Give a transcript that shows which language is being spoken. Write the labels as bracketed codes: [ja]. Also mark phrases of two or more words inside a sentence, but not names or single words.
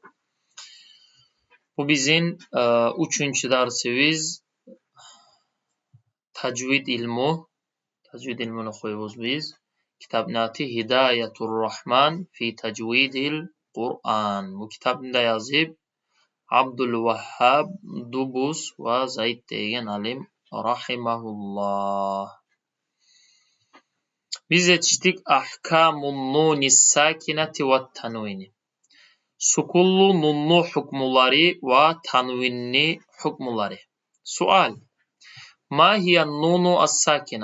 [tr] Bu bizim üçüncü dersimiz tecvid ilmi. Tecvid ilmini koyuyoruz biz. Kitabın adı Hidayetur Rahman fi tecvidil Kur'an. Bu kitabında yazıp Abdülvehhab Dubus ve Zayd deyen alim rahimahullah. Biz yetiştik [ar] أحكام النون الساكنة والتنوين. [tr] Sukullu nunlu hukmuları ve tanvinni hukmuları. [ar] Sual. ما هي النون الساكنة?